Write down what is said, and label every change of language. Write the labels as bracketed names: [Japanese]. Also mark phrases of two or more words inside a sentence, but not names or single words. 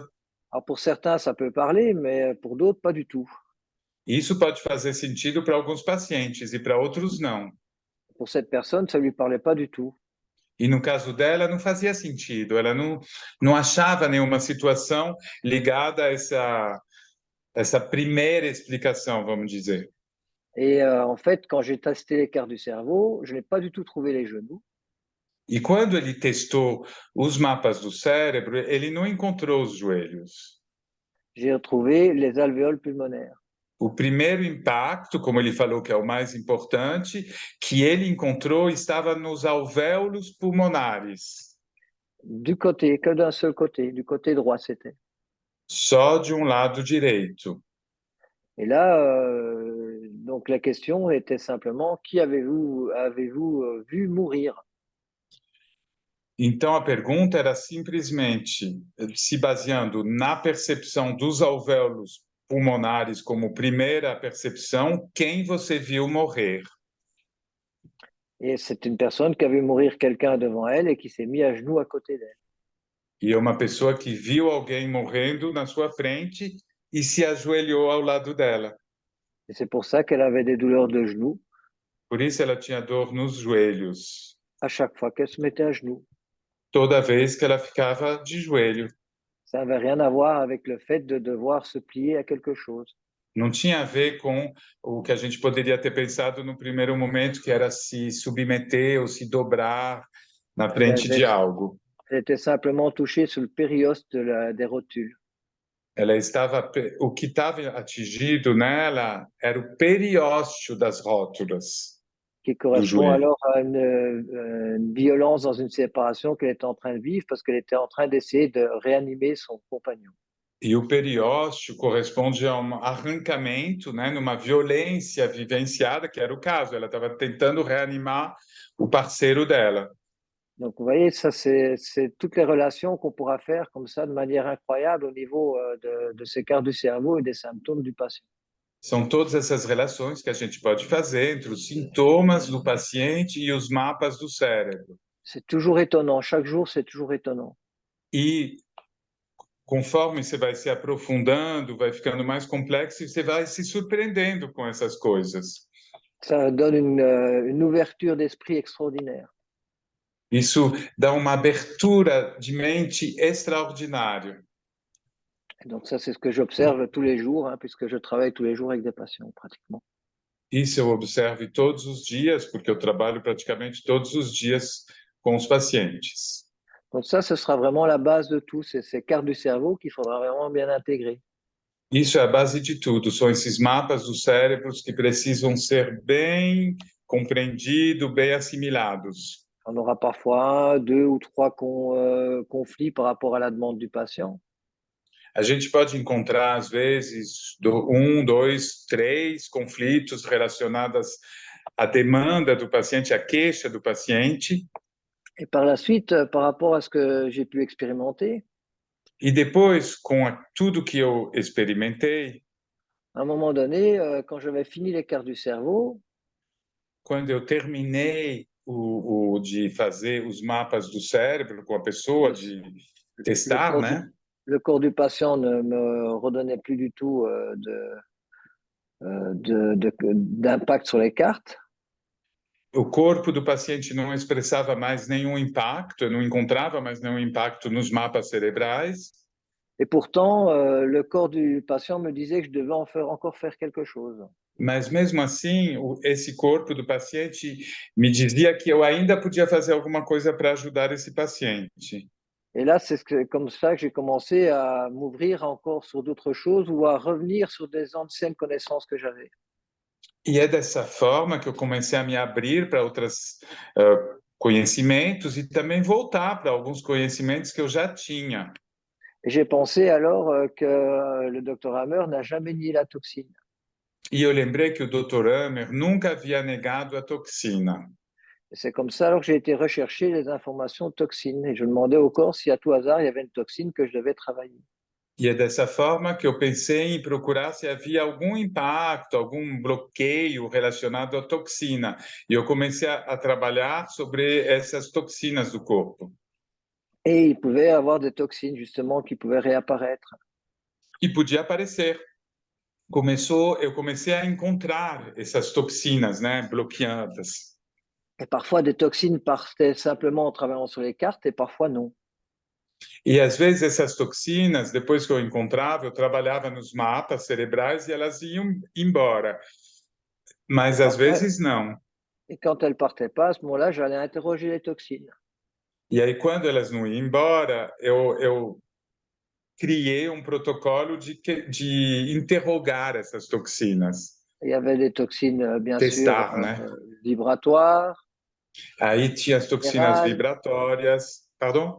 [French] Alors pour certains, ça peut parler, mais pour d'autres, pas du tout. [Portuguese] Isso pode fazer sentido para alguns pacientes e para outros não. [French] Pour cette personne, ça lui parlait pas du tout. [Portuguese] E no caso dela, não fazia sentido, ela não achava nenhuma situação ligada a essa primeira explicação, vamos dizer. [French] Et en fait, quand j'ai testé les cartes du cerveau, je n'ai pas du tout trouvé les genoux. [Portuguese] E quando ele testou os mapas do cérebro, ele não encontrou os joelhos. [French] J'ai retrouvé les alvéoles pulmonaires. [Portuguese] O primeiro impacto, como ele falou que é o mais importante, que ele encontrou estava nos alvéolos pulmonares. [French] Du côté, que d'un seul côté, du côté droit c'était. [Portuguese] Só de um lado direito. [French] Et là, donc la question était simplement, qui avez-vous vu mourir? [Portuguese] Então a pergunta era simplesmente, se baseando na percepção dos alvéolos pulmonares como primeira percepção, quem você viu morrer? [French] Et c'est une personne qui a vu mourir quelqu'un devant elle et qui s'est mis à genoux à côté d'elle. [Portuguese] E é uma pessoa que viu alguém morrendo na sua frente e se ajoelhou ao lado dela. [French] Et c'est pour ça qu'elle avait des douleurs de genoux [Portuguese] Por isso ela tinha dor nos joelhos, [French] à chaque fois qu'elle se mettait à genoux. [Portuguese] toda vez que ela ficava de joelho. [French] Ça n'avait rien à voir avec le fait de devoir se plier à quelque chose. [Portuguese] Não tinha a ver com o que a gente poderia ter pensado no primeiro momento, que era se submeter ou se dobrar na frente de algo. [French] Elle était simplement touchée sur le périoste des rotules. [Portuguese] O que estava atingido nela era o periósteo das rótulas. [French] Qui correspond alors à une violence dans une séparation qu'elle était en train de vivre parce qu'elle était en train d'essayer de réanimer son compagnon. [Portuguese] E o periósteo corresponde a um arrancamento, né, numa violência vivenciada, que era o caso. Ela estava tentando reanimar o parceiro dela. [French] Donc, vous voyez, ça, c'est toutes les relations qu'on pourra faire comme ça de manière incroyable au niveau de ces quarts du cerveau et des symptômes du patient. [Portuguese] São todas essas relações que a gente pode fazer entre os sintomas do paciente e os mapas do cérebro. [French] C'est toujours étonnant. Chaque jour, c'est toujours étonnant. [Portuguese] E conforme você vai se aprofundando, vai ficando mais complexo e você vai se surpreendendo com essas coisas. [French] Ça donne une ouverture d'esprit extraordinaire. [Portuguese] Isso dá uma abertura de mente extraordinária. [French] Et donc, ça, c'est ce que j'observe tous les jours, hein, puisque je travaille tous les jours avec des patients, pratiquement. [Portuguese] Isso eu observo todos os dias, porque eu trabalho praticamente todos os dias com os pacientes. [French] Donc, ça, ce sera vraiment la base de tout. C'est ces cartes du cerveau qu'il faudra vraiment bien intégrer. [Portuguese] Isso é a base de tudo, são esses mapas dos cérebros que precisam ser bem compreendidos, bem assimilados. [French] On aura parfois un, deux ou trois conflits par rapport à la demande du patient. [Portuguese] A gente pode encontrar, às vezes, dois, três conflitos relacionados à demanda do paciente, à queixa do paciente. [French] Et par la suite, par rapport à ce que j'ai pu expérimenter, [Portuguese] E depois, com tudo que eu experimentei, [French] à un moment donné, quand j'avais fini les cartes du cerveau, [Portuguese] quando eu terminei de fazer os mapas do cérebro com a pessoa, de testar, né? [French] Le corps du patient ne me redonnait plus du tout d'impact sur les cartes. [Portuguese] O corpo do paciente não expressava mais nenhum impacto, eu não encontrava mais nenhum impacto nos mapas cerebrais. [French] Et pourtant, le corps du patient me disait que je devais encore faire quelque chose. [Portuguese] Mas mesmo assim, esse corpo do paciente me dizia que eu ainda podia fazer alguma coisa para ajudar esse paciente. [French] Et là, c'est comme ça que j'ai commencé à m'ouvrir encore sur d'autres choses ou à revenir sur des anciennes connaissances que j'avais. [Portuguese] E é dessa forma que eu comecei a me abrir para outros conhecimentos e também voltar para alguns conhecimentos que eu já tinha. [French] Et j'ai pensé alors que le docteur Hammer n'a jamais nié la toxine. [Portuguese] E eu lembrei que o Dr. Hammer nunca havia negado a toxina. [French] Et c'est comme ça alors que j'ai été rechercher les informations toxines et je demandais au corps si à tout hasard il y avait une toxine que je devais travailler. [Portuguese] E é dessa forma que eu pensei em procurar se havia algum impacto, algum bloqueio relacionado à toxina. E eu comecei a trabalhar sobre essas toxinas do corpo. [French] Et il pouvait y avoir des toxines justement qui pouvaient réapparaître. [Portuguese] E podia aparecer. Eu comecei a encontrar essas toxinas, né, bloqueadas. [French] Et parfois des toxines partaient simplement en travaillant sur les cartes et parfois non. [Portuguese] E às vezes essas toxinas, depois que eu encontrava, eu trabalhava nos mapas cerebrais e elas iam embora. Mas às vezes não. [French] Et quand elles partaient pas, à ce moment-là, j'allais interroger les toxines. [Portuguese] E aí, quando elas não iam embora, eu criei um protocolo de interrogar essas toxinas. [French] Il y avait des toxines, bien [Portuguese] Testar, [French] sûr, [Portuguese] né? [French] vibratoires. [Portuguese] Aí tinha as toxinas vibratórias, pardon?